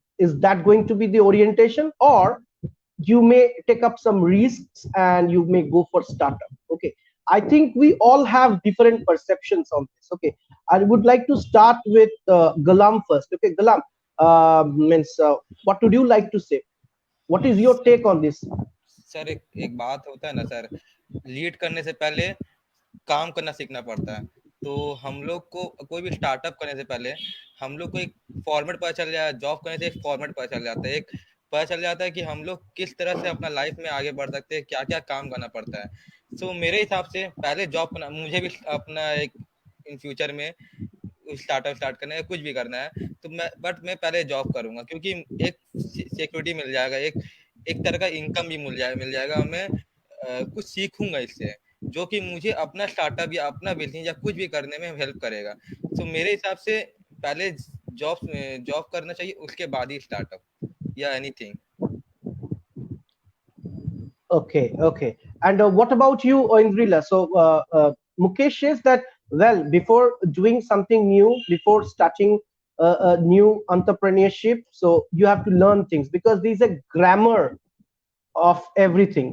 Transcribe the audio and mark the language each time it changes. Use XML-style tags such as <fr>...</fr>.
<en>Is that going to be the orientation, or you may take up some risks and you may go for startup? Okay, I think we all have different perceptions on this. Okay, I would like to start with Galam first. Okay, Galam, means what would you like to say? What is your take on this?</en> <hi>Sir एक बात होता है ना sir, lead करने से पहले काम करना सीखना पड़ता है। तो हम लोग को कोई भी स्टार्टअप करने से पहले हम लोग को एक फॉर्मेट पता चल जाए, जॉब करने से एक फॉर्मेट पता चल जाता है, एक पता चल जाता है कि हम लोग किस तरह से अपना लाइफ में आगे बढ़ सकते हैं, क्या क्या काम करना पड़ता है। सो मेरे हिसाब से पहले जॉब करना, मुझे भी अपना एक इन फ्यूचर में स्टार्टअप स्टार्ट करना है, कुछ भी करना है तो मैं पहले जॉब करूंगा, क्योंकि एक सिक्योरिटी मिल जाएगा, एक तरह का इनकम भी मिल जाएगा हमें, कुछ सीखूंगा इससे, जो कि मुझे अपना स्टार्टअप या अपना बिजनेस या कुछ भी करने में हेल्प करेगा। तो मेरे हिसाब से पहले जॉब करना चाहिए, उसके बाद ही स्टार्टअप या anything.</hi> <en>Okay. And what about you, Indrila? So Mukesh says that, well, before doing something new, before starting a new entrepreneurship, so you have to learn things, because there's a grammar of everything.</en>